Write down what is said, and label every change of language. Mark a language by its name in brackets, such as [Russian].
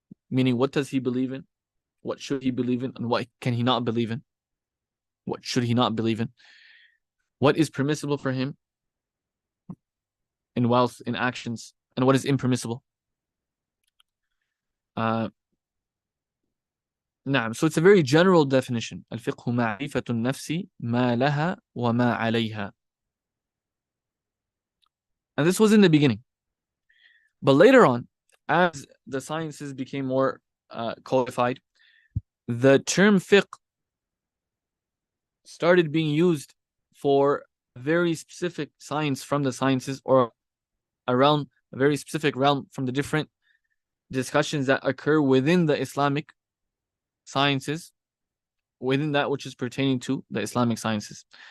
[English] Meaning, what does he believe in? What should he believe in? And what can he not believe in? What should he not believe in? What is permissible for him in wealth, in actions, and what is impermissible. [Arabic] نعم. [English] So it's a very general definition. [Arabic] الفقه معرفة النفس ما لها وما عليها. [English] And this was in the beginning. But later on, as the sciences became more codified, the term fiqh started being used for a very specific science from the sciences, or around a very specific realm from the different discussions that occur within the Islamic sciences, within that which is pertaining to the Islamic sciences.